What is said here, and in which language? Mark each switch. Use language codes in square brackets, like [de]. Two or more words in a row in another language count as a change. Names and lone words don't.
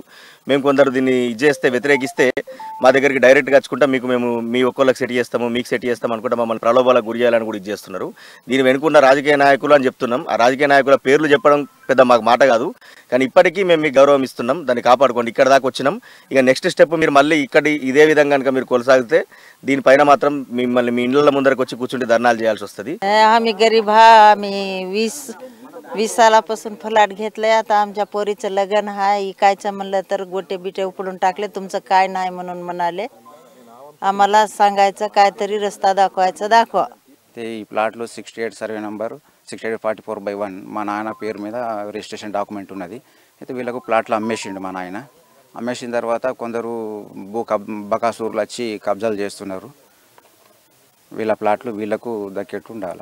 [te] మేము కొందరు దీన్ని వ్యతిరేకిస్తే మా దగ్గరికి డైరెక్ట్గా వచ్చుకుంటా మేము మీ ఒక్కళ్ళకి సెట్ చేస్తాము, మీకు సెట్ చేస్తాం అనుకుంటా మమ్మల్ని ప్రలోభాలకు గురి చేయాలని కూడా ఇది చేస్తున్నారు. దీని వెనుకున్న రాజకీయ నాయకులు అని చెప్తున్నాం. ఆ రాజకీయ నాయకుల పేర్లు చెప్పడం పెద్ద మాకు మాట కాదు, కానీ ఇప్పటికీ మేము మీకు గౌరవం ఇస్తున్నాం. దాన్ని కాపాడుకోండి. ఇక్కడ దాకా వచ్చినాం. ఇక [en] next step [te] మీరు మళ్ళీ ఇదే విధంగా కనుక మీరు కొనసాగితే దీనిపైన మాత్రం మిమ్మల్ని మీ ఇళ్ళ ముందరకు వచ్చి కూర్చుంటే ధర్నాలు చేయాల్సి వస్తుంది. [mr] आम्ही गरीब आम्ही 20 सालापासून फ्लॅट घेतलाय. आता आमच्या पोरीचं लग्न आहे. इकायचं म्हणलं तर गोटे बिटे उपडून टाकले. तुमचं काय नाही म्हणून म्हणाले. आम्हाला सांगायचं काहीतरी रस्ता दाखवा. [te] ते ఈ ప్లాట్లో 68 సర్వే నంబర్ 68/44/1 మా నాన్న పేరు మీద [en] registration document [te] ఉన్నది. అయితే వీళ్ళకు ప్లాట్లు అమ్మేసిండు మా నాయన. అమ్మేసిన తర్వాత కొందరు బకాసూర్లు వచ్చి కబ్జాలు చేస్తున్నారు. వీళ్ళ ప్లాట్లు వీళ్ళకు దక్కేట్టు ఉండాలి.